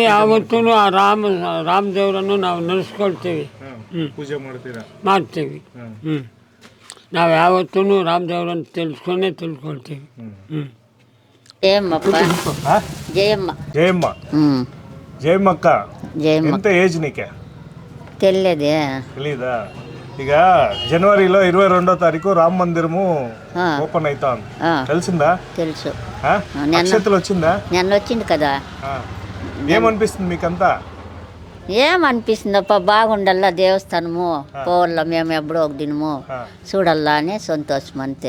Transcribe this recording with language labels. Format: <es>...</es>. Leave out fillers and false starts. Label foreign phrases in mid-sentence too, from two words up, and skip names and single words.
<kn>ಆವತ್ತೂ ಆ ರಾಮ ದೇವರನ್ನು ನಾವು ನೆನೆಸ್ಕೊಳ್ತೀವಿ. ಪೂಜೆ ಮಾಡ್ತೀವಿ. ನಾವು ಯಾವತ್ತೂ ರಾಮ ದೇವರನ್ನು ತಿಳ್ಕೊಳ್ತೀವಿ.</kn> <te>ಜಯಮ್ಮಕ್ಕ ఎంత ఏజ్ నీకె తెలీదా? ఇక జనవరిలో 22వ తారీఖు రామ మందిరము ఓపెన్ అవుతా ఉంది. తెలిసిందా? తెలుసు. నక్షత్రం వచ్చిందా? నిన్న వచ్చింది కదా. ఏమనిపిస్తుంది మీకంతా? ఏమనిపిస్తుందప్ప, బాగుండల్లా దేవస్థానము పోవాల, మేము ఎప్పుడో ఒక దినము చూడల్లా అని సంతోషం అంతే.</te>